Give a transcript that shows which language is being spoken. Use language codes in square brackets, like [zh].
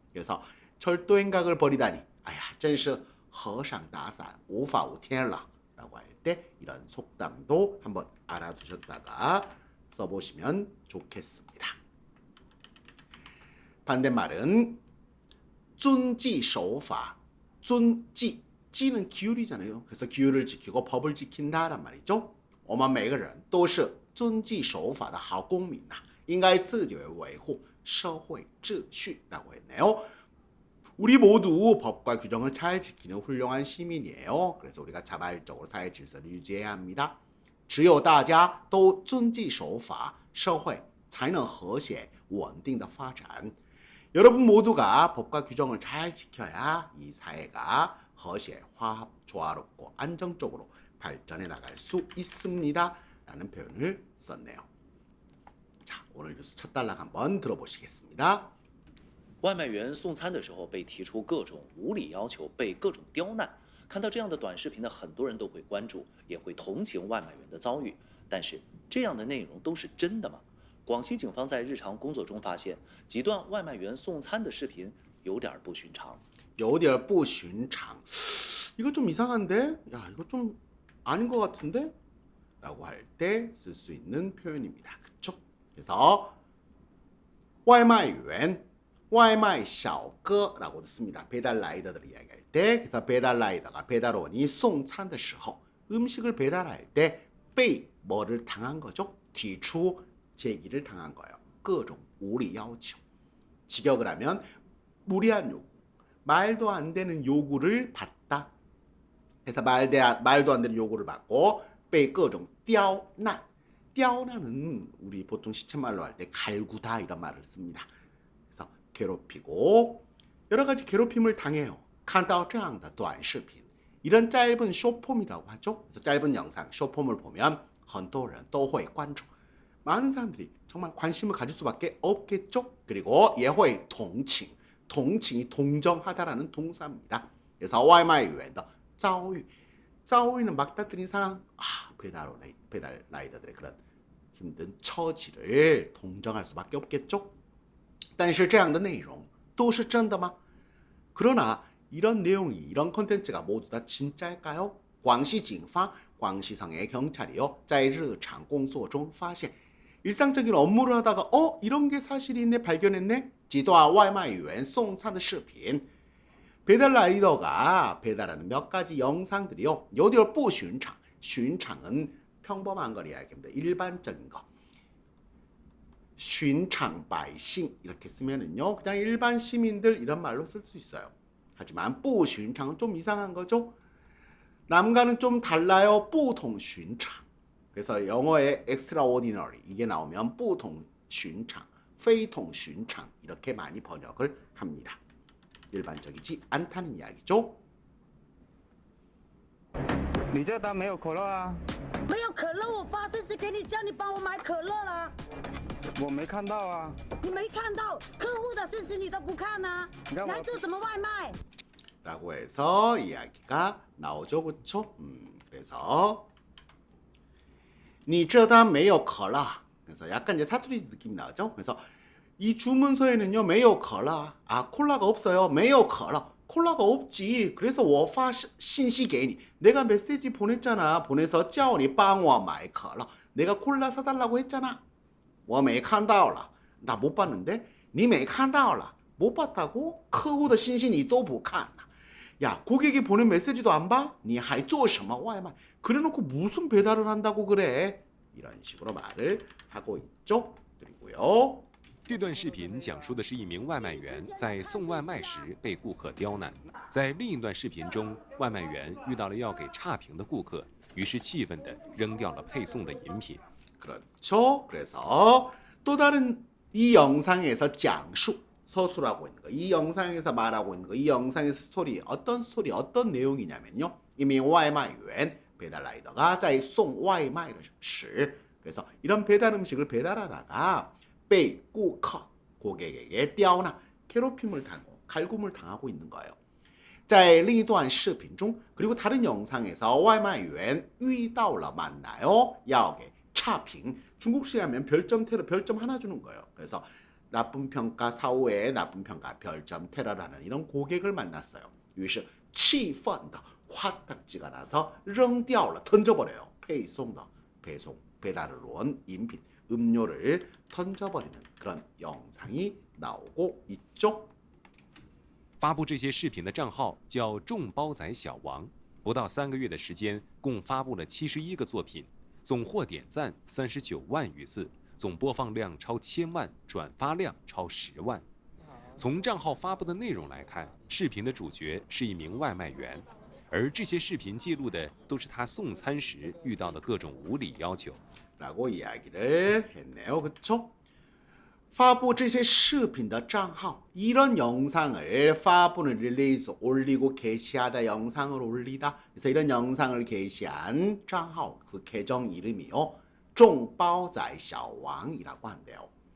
[ko] 그래서 절도 행각을 벌이다니 아야 [zh] 真是和尚打伞无法无天了 [ko] 라고 할 때 이런 속담도 한번 알아두셨다가 써보시면 좋겠습니다. 반대말은 遵纪守法 遵纪 지는 기율이잖아요. 그래서 기율을 지키고 법을 지킨다란 말이죠. [zh] 我们每个人都是遵纪守法的好公民呐，应该自觉维护社会秩序 [ko] 라고 했네요. 우리 모두 법과 규정을 잘 지키는 훌륭한 시민이에요. 그래서 우리가 자발적으로 사회 질서를 유지해야 합니다. [zh] 只有大家都遵纪守法，社会才能和谐稳定的发展。 [ko] 여러분 모두가 법과 규정을 잘 지켜야 이 사회가和谐, 화합, 조화롭고 안정적으로 발전해 나갈 수 있습니다. 라는 표현을 썼네요. 자, 오늘 뉴스 첫 단락 한번 들어보시겠습니다. [zh] 外卖员送餐的时候被提出各种无理要求，被各种刁难。看到这样的短视频呢，很多人都会关注，也会同情外卖员的遭遇。但是，这样的内容都是真的吗？广西警方在日常工作中发现，几段外卖员送餐的视频有点不寻常。有点不寻常. [ko] 이거 좀 이상한데? 야, 이거 좀 아닌 것 같은데? 라고 할 때 쓸 수 있는 표현입니다. 그쵸? 그래서 外卖员 外卖小哥라고도 씁니다. 배달 라이더들을 이야기할 때. 그래서 배달 라이더가 배달원이 [zh] 送餐的时候 [ko] 음식을 배달할 때 被 뭐를 당한 거죠? 提出 제기를 당한 거예요. [zh] 各种无理要求. [ko] 직역을 하면 무리한 요구, 말도 안 되는 요구를 받다. 그래서 말도 안 되는 요구를 받고 [zh] 被各种刁难. [ko] 刁难은 우리 보통 시체말로 할 때 갈구다 이런 말을 씁니다. 그래서 괴롭히고 여러 가지 괴롭힘을 당해요. [zh] 看到这样的短视频 [ko] 이런 짧은 쇼폼이라고 하죠. 그래서 짧은 영상 쇼폼을 보면 [zh] 很多人都会关注. [ko] 많은 사람들이 정말 관심을 가질 수밖에 없겠죠. 그리고 예회 동칭, 동칭이 동정하다라는 동사입니다. 그래서 [zh] 外卖员的遭遇, [ko] 遭遇는 막다뜨린 상황, 배달 라이더들의 그런 힘든 처지를 동정할 수밖에 없겠죠. [zh] 但是这样的内容都是真的吗? [ko] 그러나 이런 내용이, 이런 콘텐츠가 모두 다 진짜일까요? 广西警方, 광시성의 경찰이요, [zh] 在日常工作中发现 [ko] 일상적인 업무를 하다가 이런 게 사실이네 발견했네. [zh] 几段外卖员送餐的视频 [ko] 배달 라이더가 배달하는 몇 가지 영상들이요. [zh] 有点不寻常. [ko] 寻常은 평범한 걸 이야기합니다. 일반적인 거. 寻常百姓 이렇게 쓰면은요. 그냥 일반 시민들 이런 말로 쓸 수 있어요. 하지만 不寻常은 좀 이상한 거죠. 남과는 좀 달라요. 不同寻常. 그래서 영어에 extraordinary 이게 나오면 不同寻常, 非同寻常 이렇게 많이 번역을 합니다. 일반적이지 않다는 이야기죠. [zh] 你这单没有可乐啊？没有可乐，我发誓是给你叫你帮我买可乐啦。我没看到啊。你没看到客户的事情你都不看啊？来做什么外卖？ [ko] 라고 해서 이야기가 나오죠. 그쵸? [zh] 그래서 你这单没有可乐. [ko] 그래서 약간 이제 사투리 느낌이 나죠. 그래서 이 주문서에는요, [zh] 没有可乐. [ko] 콜라가 없어요. [zh] 没有可乐. [ko] 콜라가 없지. 그래서 [zh] 我发信息给你. [ko] 내가 메시지 보냈잖아. 보내서 [zh] 叫你帮我买可乐. [ko] 내가 콜라 사달라고 했잖아. [zh] 我没看到了. [ko] 나 못 봤는데. [zh] 你没看到了. [ko] 못 봤다고? [zh] 客户的信息你都不看. [ko] 야, 고객이 보낸 메시지도 안 봐? [zh] 你还做什么外卖? [ko] 그래놓고 무슨 배달을 한다고 그래? 이런 식으로 말을 하고 있죠. 그리고요. [zh] 这段视频讲述的是一名外卖员在送外卖时被顾客刁难。在另一段视频中，外卖员遇到了要给差评的顾客，于是气愤地扔掉了配送的饮品。 [ko] 그렇죠. 그래서 또 다른 이 영상에서讲述 서술하고 있는 거, 이 영상에서 말하고 있는 거, 이 영상의 스토리, 어떤 내용이냐면요. [zh] 一名外卖员 [ko] 배달 라이더가 [zh] 在送外卖的时 [ko] 그래서 이런 배달 음식을 배달하다가 [zh] 被顾客 [ko] 고객에게 떼어나 괴롭힘을 당하고 갈굼을 당하고 있는 거예요. [zh] 在另一段视频中 [ko] 그리고 다른 영상에서 [zh] 外卖员遇到了 [ko] 만나요. [zh] 要给差评 [ko] 중국식 하면 별점 테러 별점 하나 주는 거예요. 그래서 나쁜 평가 사후에 나쁜 평가 별점 테러라는 이런 고객을 만났어요. [zh] 于是气愤的 [ko] 화딱지가 나서 [zh] 扔掉了 [ko] 던져버려요. 배송的 배송 배달을 온饮品 음료를 던져버리는 그런 영상이 나오고 있죠. [zh] 发布这些视频的账号叫众包仔小王，不到3个月的时间，共发布了71个作品，总获点赞39万余次，总播放量超1000万，转发量超10万。从账号发布的内容来看，视频的主角是一名外卖员，而这些视频记录的都是他送餐时遇到的各种无理要求。 [ko] 라고 이야기를 했네요. 그쵸? [zh] 发布这些视频的账号 [ko] 이런 영상을 发布는 릴리즈 올리고 게시하다 영상을 올리다 그래서 이런 영상을 게시한 账号 그 계정 이름이요 众包仔小王이라고 한대요.